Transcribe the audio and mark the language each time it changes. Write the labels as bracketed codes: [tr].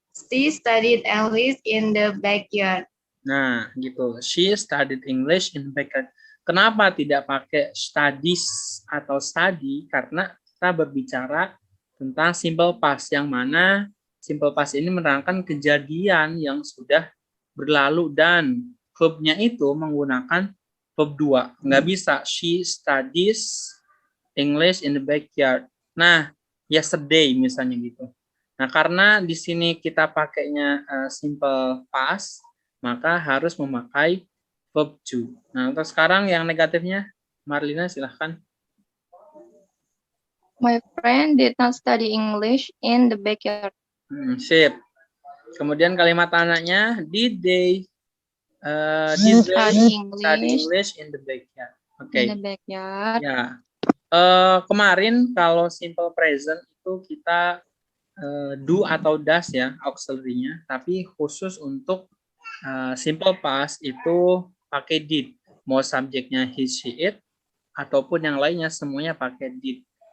[en] She studied English in the backyard. [id] Nah, gitu. [en] She studied English in the backyard. [id] Kenapa tidak pakai studies atau study? Karena kita berbicara tentang simple past yang mana simple past ini menerangkan kejadian yang sudah berlalu dan verb-nya itu menggunakan verb 2. Nggak bisa [en] she studies English in the backyard. [id] Nah, yesterday misalnya gitu. Nah, karena di sini kita pakainya simple past, maka harus memakai verb to. Nah, untuk sekarang yang negatifnya, Marlina silahkan. [en] My friend did not study English in the backyard. [id] Sip. Kemudian kalimat tanyanya, [en] did they Study study English English in the backyard? Oke. in the backyard. Ya. [id] Kemarin kalau simple present itu kita do atau does ya auxiliary-nya, tapi khusus untuk simple past itu pakai did. Mau subjeknya he, she, it ataupun yang lainnya semuanya pakai did.